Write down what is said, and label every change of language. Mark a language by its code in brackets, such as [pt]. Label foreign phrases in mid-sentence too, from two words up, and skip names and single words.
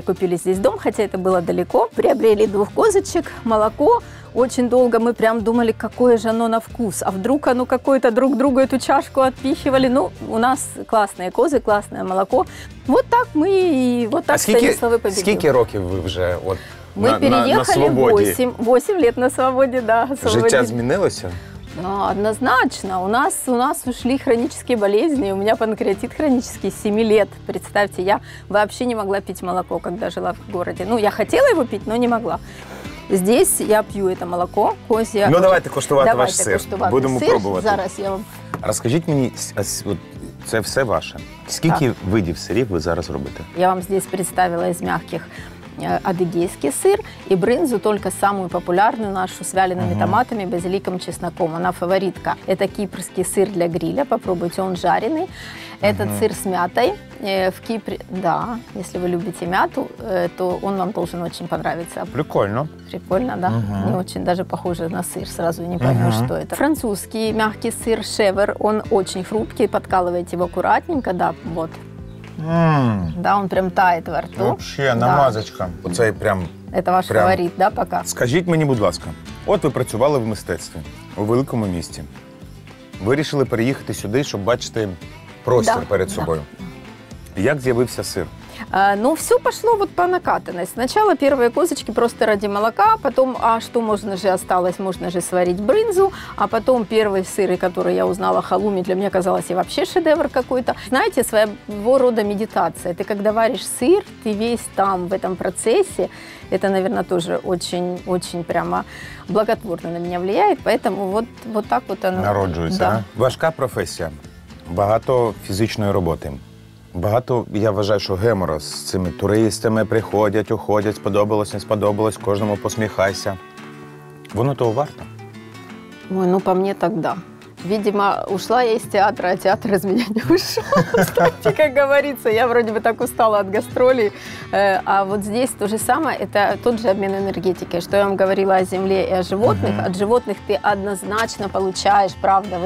[ru] Купили здесь дом, хотя это было далеко. Приобрели 2 козочек, молоко. Очень долго мы прям думали, какое же оно на вкус. А вдруг оно какое-то друг другу эту чашку отпихивали. Ну, у нас классные козы, классное молоко. Вот так мы и вот так Станислав победил. [uk] Скільки років ви вже от, [ru] мы переехали [uk] на свободі? [ru] 8 лет на свободе, да. [uk] Життя змінилося? [ru] Ну, однозначно. У нас ушли хронические болезни. У меня панкреатит хронический 7 лет. Представьте, я вообще не могла пить молоко, когда жила в городе. Ну, я хотела его пить, но не могла. Здесь я пью это молоко, козье. [uk] Ну, давайте куштувати ваш сир. Будемо пробувати. Зараз я вам... Розкажіть мені, це все ваше. Скільки видів сирів ви зараз робите? [ru] Я вам здесь представила из мягких адыгейский сыр и брынзу, только самую популярную нашу с вялеными томатами, базиликом, чесноком. Она фаворитка. Это кипрский сыр для гриля. Попробуйте, он жареный. Этот сыр с мятой. В Кипре, да, если вы любите мяту, то он вам должен очень понравиться. Прикольно. Прикольно, да? Не очень даже похоже на сыр, сразу не поймешь, что это. Французский мягкий сыр шевер, он очень хрупкий, подкалываете его аккуратненько, да, вот. Да, он прям тает во рту. Вообще, намазочка. Оцей прям... Это ваш фаворит, да, пока? [uk] Скажіть мені, будь ласка, от ви працювали в мистецтві, у великому місті. Вирішили переїхати сюди, щоб бачити простір перед собою. Як з'явився сир? [ru] Но все пошло вот по накатанной. Сначала первые козочки просто ради молока, потом, а что можно же осталось, можно же сварить брынзу, а потом первые сыры, которые я узнала, халуми, для меня казалось и вообще шедевр какой-то. Знаете, своего рода медитация. Ты когда варишь сыр, ты весь там в этом процессе, это, наверное, тоже очень прямо благотворно на меня влияет, поэтому вот так вот оно. [uk] Народжується. [ru] Да. [uk] Важка професія, багато фізичної роботи. Багато, я вважаю, що гемора з цими туристами приходять, уходять, сподобалось, не сподобалось, кожному посміхайся. Воно того варто. [ru] Ой, ну по мне тогда. Видимо, ушла я из театра, а театр из меня не ушел. Кстати, как говорится, я вроде бы так устала от гастролей. А вот здесь то же самое, это тот же обмен энергетикой. Что я вам говорила о земле и о животных. От животных ты однозначно получаешь, правда.